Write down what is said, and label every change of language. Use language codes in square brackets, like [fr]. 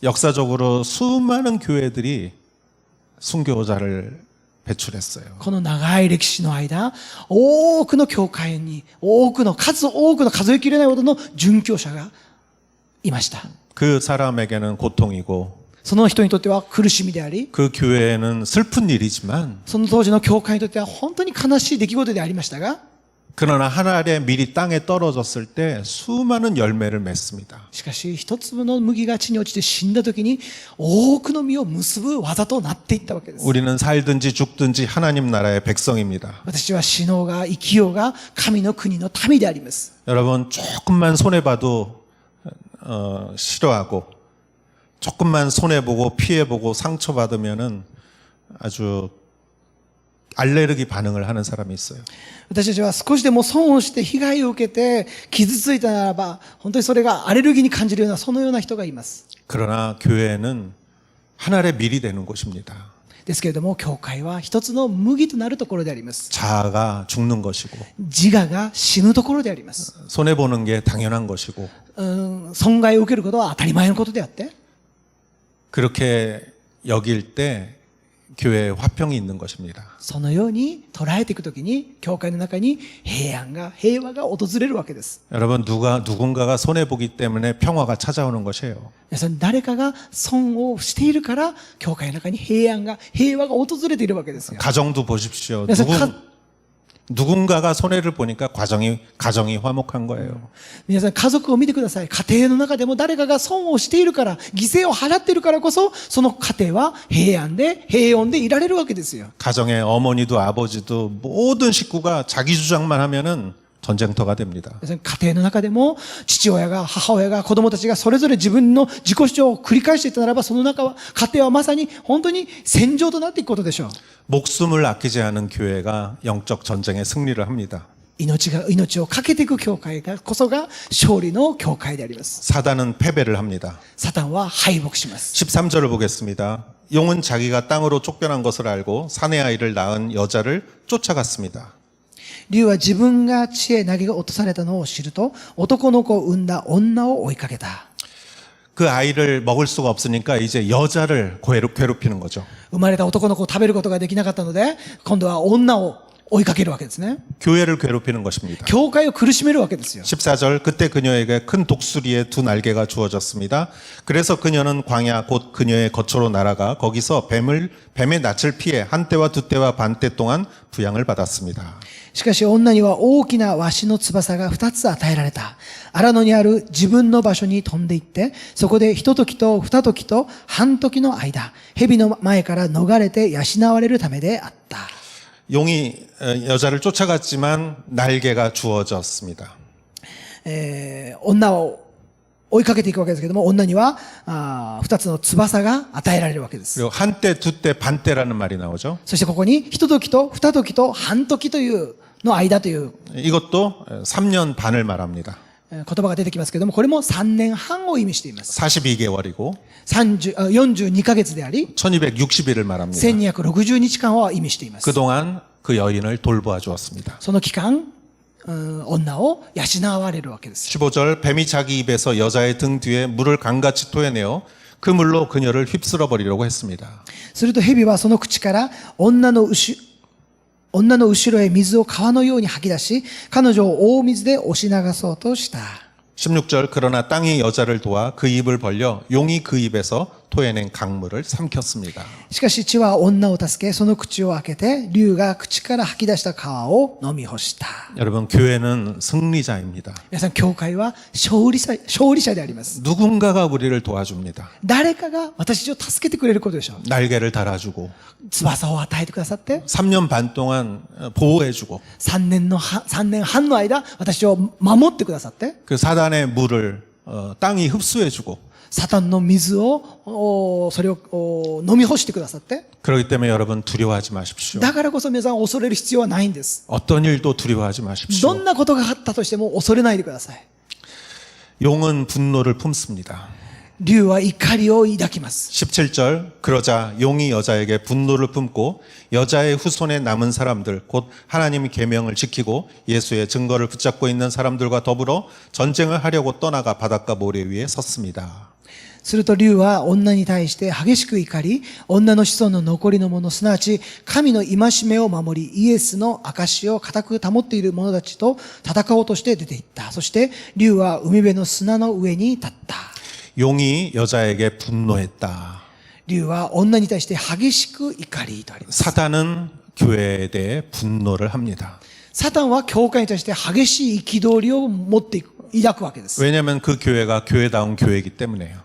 [ko] 역사적으로 수많은 교회들이 순교자를 배출했어요. [ja] この長い歴史の間、多くの教会に多くの数えきれないほどの殉教者がいました。 [ko] 그 사람에게는 고통이고 [ja] その人にとっては苦しみであり、 [ko] 그 교회에는 슬픈 일이지만 [ja] その当時の教会にとっては本当に悲しい出来事でありましたが、 [ko] 그러나 하늘의 밀이 땅에 떨어졌을 때 수많은 열매를 맺습니다. [ja] しかし一粒の麦が地に落ちて死んだ時に多くの実を結ぶ技となっていったわけです。 [ko] 우리는 살든지 죽든지 하나님 나라의 백성입니다. [ja] 私は死のうが生きようが神の国の民であります。 [ko] 여러분 조금만 손해봐도 싫어하고 조금만 손해보고 피해보고 상처받으면은 아주 알레르기 반응을 하는 사람이 있어요. [ja] 私たちは少しでも損をして被害を受けて傷ついたならば本当にそれがアレルギーに感じるようなそのような人がいます。 [ko] 그러나 교회는 하늘의 밀이 되는 곳입니다. [ja] ですけれども教会は一つの麦となるところであります。 [ko] 자아가 죽는 것이고 [ja] 自我が死ぬところであります。 [ko] 손해보는 게 당연한 것이고 [ja] 損害を受けることは当たり前のことであって、 [ko] 그렇게 여길 때 교회에 화평이 있는 것입니다. [ja] そのように捉えていくときに教会の中に平和が訪れるわけです。 [ko] 여러분 누군가가 손해보기 때문에 평화가 찾아오는 것이에요. [ja] 皆さん、誰かが損をしているから教会の中に平和が訪れているわけですよ。 [ko] 가정도 보십시오. 그래서 누군가가 손해를 보니까 가정이 화목한 거예요. [ja] 皆さん、家族を見てください。家庭の中でも誰かが損をしているから、犠牲を払っているからこそ、その家庭は平穏でいられるわけですよ。 [ko] 가정의 어머니도 아버지도 모든 식구가 자기 주장만 하면은 전쟁터가 됩니다. [ja] 家庭の中でも父親が母親が子供たちがそれぞれ自分の自己主張を繰り返していったならばその中は家庭はまさに本当に戦場となっていくことでしょう。 [ko] 목숨을 아끼지 않은 교회가 영적 전쟁에 승리를 합니다. [ja] 命をかけていく教会がこそが勝利の教会であります。 [ko] 사단은 패배를 합니다. [ja] サタンは敗北します。 [ko] 13절을 보겠습니다. 용은 자기가 땅으로 쫓겨난 것을 알고 사내 아이를 낳은 여자를 쫓아갔습니다. [ja] 竜は自分が地へ投げ落とされたのを知ると男の子を産んだ女を追いかけた。 [ko] 그 아이를 먹을 수가 없으니까 이제 여자를 괴롭히는 거죠. [ja] 生まれた男の子を食べることができなかったので今度は女を追いかけるわけですね。 [ko] 교회를 괴롭히는 것입니다. [ja] 教会を苦しめるわけですよ。 [ko] 14절 그때 그녀에게 큰 독수리의 두 날개가 주어졌습니다. 그래서 그녀는 광야 곧 그녀의 거처로 날아가 거기서 뱀의 낯을 피해 한 때와 두 때와 반 때 동안 부양을 받았습니다. [ja] しかし女には大きなワシの翼が2つ与えられた。荒野にある自分の場所に飛んで行って、そこで一時と二時と半時の間、蛇の前から逃れて養われるためであった。 [ko] 용이 여자를 쫓아갔지만 날개가 주어졌습니다. [ja] 女を追いかけていくわけですけれども、女には2つの翼が与えられるわけです。 [ko] 그리고 한 때, 두 때, 반 때라는 말이 나오죠. [ja] そしてここに一時と二時と半時というの間という [ko] 이것도 3년 반을 말합니다. [ja] 言葉が出てきますけれども、これも3年半を意味しています。 [ko] 42개월이고 [ja] 42ヶ月であり、 [ko] 1260일을 말합니다. [ja] 1260日間を意味しています。 [ko] 그동안 그 여인을 돌보아 주었습니다. [ja] その期間、女を養われるわけです。 [ko] 15절 뱀이 자기 입에서 여자의 등 뒤에 물을 강같이 토해내어 그 물로 그녀를 휩쓸어 버리려고 했습니다. [ja] すると蛇はその口から女の後ろへ水を川のように吐き出し、彼女を大水で押し流そうとした。 [ko] 16절 그러나 땅이 여자를 도와 그 입을 벌려 용이 그 입에서 토해낸 강물을 삼켰습니다. [ja] しかし地は女を助け、その口を開けて、竜が口から吐き出した川を飲み干した。 [ko] 여러분 교회는 승리자입니다. [ja] 皆さん、教会は勝利者であります。 [ko] 누군가가 우리를 도와줍니다. [ja] 誰かが私を助けてくれることでしょう。 [ko] 날개를 달아주고 [ja] 翼を与えてくださって、 [ko] 3년 반 동안 보호해주고 [ja] 3年半の間、私を守ってくださって、 [ko] 그 사단의 물을 땅이 흡수해주고 [ja] サタンの水を、それを飲み干してくださって、 [ko] 그렇기 때문에 여러분 두려워하지 마십시오. [ja] だからこそ皆さん恐れる必要はないんです。 [ko] 어떤 일도 두려워하지 [ja] ど [ko] 마십시오. [ja] んなことがあったとしても恐れないでください。 [ko] 용은 분노를 품습니다. [ja] 竜は怒りを抱きます。 [ko] 17절 그러자 용이 여자에게 분노를 품고 여자의 후손에 남은 사람들 곧 하나님의 계명을 지키고 예수의 증거를 붙잡고 있는 사람들과 더불어 전쟁을 하려고 떠나가 바닷가 모래 위에 섰습니다. [ja] すると竜は女に対して激しく怒り、女の子孫の残りの者、すなわち神の戒めを守り、イエスの証を固く保っている者たちと戦おうとして出て行った。そして竜は海辺の砂の上に立った。 [ko] 용이 여자에게 분노했다. [ja] 竜は女に対して激しく怒りとあります。 [ko] 사단은 교회에 대해 분노를 합니다. [ja] サタンは教会に対して激しい憤りを持っていく。抱くわけです。 [ko] 왜냐하면 그 교회가 교회다운 교회이기 때문에요.